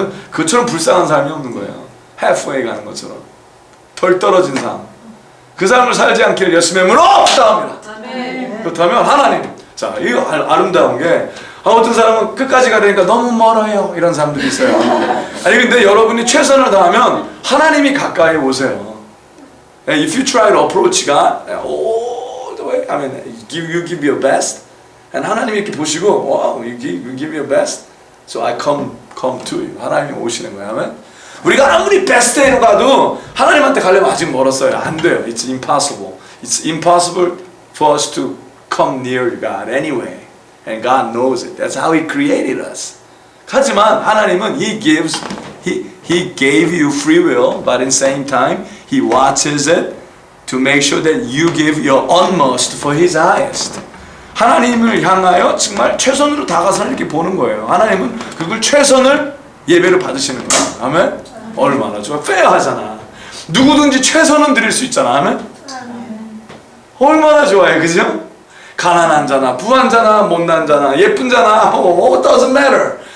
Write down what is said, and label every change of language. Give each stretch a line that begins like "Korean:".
Korean: 그것처럼 불쌍한 사람이 없는 거예요. halfway 가는 것처럼. 덜 떨어진 삶. 그 삶을 살지 않기를 예수님의 이름으로 기도합니다. 그렇다면 하나님. 자, 이거 아름다운 게 어떤 사람은 끝까지 가려니까 너무 멀어요. 이런 사람들이 있어요. 아니 근데 여러분이 최선을 다하면 하나님이 가까이 오세요.
English: If you try to approach God all the way, you give your best. And
Korean: 하나님이 이렇게 보시고,
English: wow, you give your best. So I come to you.
Korean: 하나님이 오시는 거예요. 아멘. 우리가 아무리 베스트로 가도 하나님한테 가려면 아직 멀었어요. 안 돼요.
English: It's impossible. It's impossible for us to come near God anyway. And God knows it. That's how He created us.
Korean: 하지만 하나님은
English: He gave you free will, but in the same time, He watches it to make sure that you give your utmost for His highest.
Korean: 하나님을 향하여 정말 최선으로 다가서 이렇게 보는 거예요. 하나님은 그걸 최선을 예배를 받으시는 거예요. 아멘? 얼마나 좋아. 페어하잖아. 누구든지 최선은 드릴 수 있잖아. 아멘? 얼마나 좋아요. 그죠? 가난한 자나 부한 자나 못난 자나 예쁜 자나
English: it doesn't matter.